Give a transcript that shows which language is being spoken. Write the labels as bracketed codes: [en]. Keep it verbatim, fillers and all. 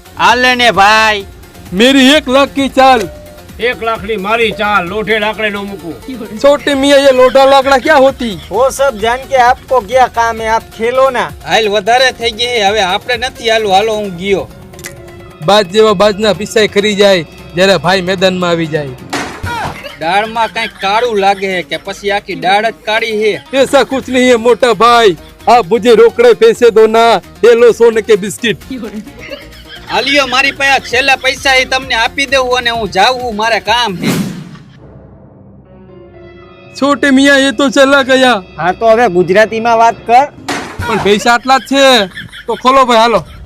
[gu] આલે ને ભાઈ, [hi] मेरी एक लाख की चाल। [gu] એક લાખની મારી ચાલ, લોઢે લાકડે નો મૂકું। [hi] छोटे मियाँ ये लोटा लाकड़ा क्या होती? वो सब जान के आपको क्या काम है, आप खेलो ना। [gu] હાલ વધારે થઈ ગઈ હે, હવે આપણે નથી હાલું। હાલો હું ગયો। બાજ જેવા બાજના પિસાય ખરી જાય જ્યારે ભાઈ મેદાનમાં આવી જાય। દાળમાં કઈ કાળું લાગે હે કે પછી આખી દાળ જ કાળી હે? [hi] ऐसा कुछ नहीं है मोटा भाई, आप मुझे रोकड़े पैसे दो ना। ये लो सोने के बिस्किट। [gu] આલિયો મારી પાસે આ છેલ્લા પૈસા એ તમને આપી દેવું અને હું જાઉં, મારે કામ હે। [hi] छोटे मियाँ ये तो चला गया, [gu] હા તો હવે ગુજરાતીમાં વાત કર। પણ પૈસા આટલા જ છે તો ખોલો ભાઈ। હાલો